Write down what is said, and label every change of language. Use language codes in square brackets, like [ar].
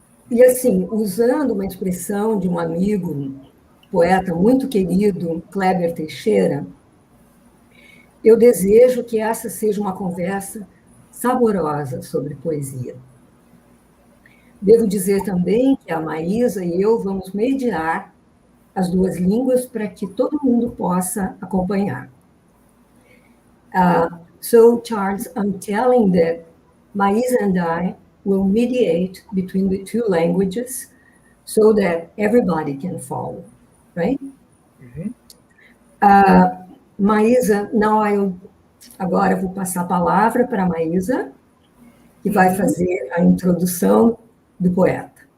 [pt] E assim, usando uma expressão de um amigo, poeta muito querido, Kleber Teixeira, eu desejo que essa seja uma conversa saborosa sobre poesia. Devo dizer também que a Maísa e eu vamos mediar as duas línguas para que todo mundo possa acompanhar. [en] So, Charles, I'm telling that Maísa and I will mediate between the two languages so that everybody can follow, right? Mm-hmm. [pt] Maísa, agora eu vou passar a palavra para a Maísa, que vai fazer a introdução do poeta.